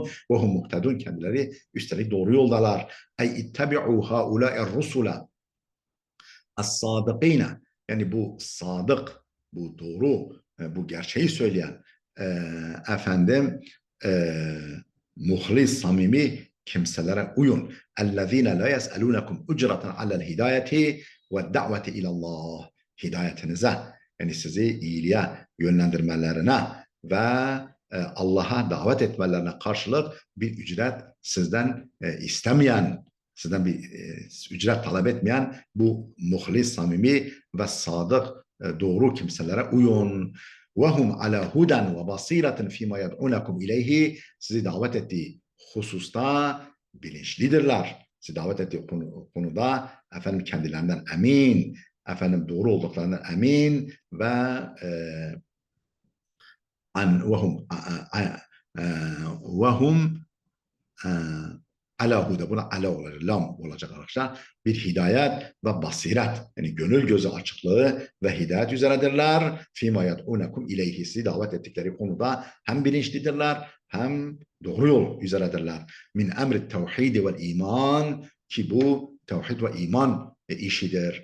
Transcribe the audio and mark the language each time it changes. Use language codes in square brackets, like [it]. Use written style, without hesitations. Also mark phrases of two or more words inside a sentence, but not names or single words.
[ar] وهم مهتدون, [tr] kendileri üstelik doğru yoldalar. [ar] أي اتبعوا هؤلاء الرسل الصادقين. [tr] Yani bu sadık, bu doğru, bu gerçeği söyleyen efendim muhlis, samimi kimselere uyun. [ar] اَلَّذ۪ينَ لَا يَسْأَلُونَكُمْ اُجْرَةً عَلَى الْهِدَايَةِ وَالدَّعْوَةِ اِلَى اللّٰهِ [tr] Hidayetinize, yani sizi iyiliğe yönlendirmelerine ve Allah'a davet etmelerine karşılık bir ücret sizden istemeyen, sizden bir ücret talep etmeyen bu muhlis, samimi ve sadık, doğru kimselere uyun. [ar] وَهُمْ عَلَى هُدًا وَبَصِيرَةٍ فِيمَا يَدْعُونَكُمْ اِلَيْهِ [tr] Sizi davet ettiği hususta bilinçlidirler. Sizi davet ettiği konuda efendim kendilerinden emin, efendim doğru olduklarından emin ve [ar] وهم على هدى, [tr] buna ala olacak, lam olacak arkadaşlar. Bir hidayet ve basiret, yani gönül gözü açıklığı ve hidayet üzeredirler. [ar] فيما يدعونكم إليه, [tr] sizi davet ettikleri konuda hem bilinçlidirler hem doğru yol üzeredirler. [ar] من أمر التوحيد والإيمان, [tr] ki bu tevhid ve iman işidir.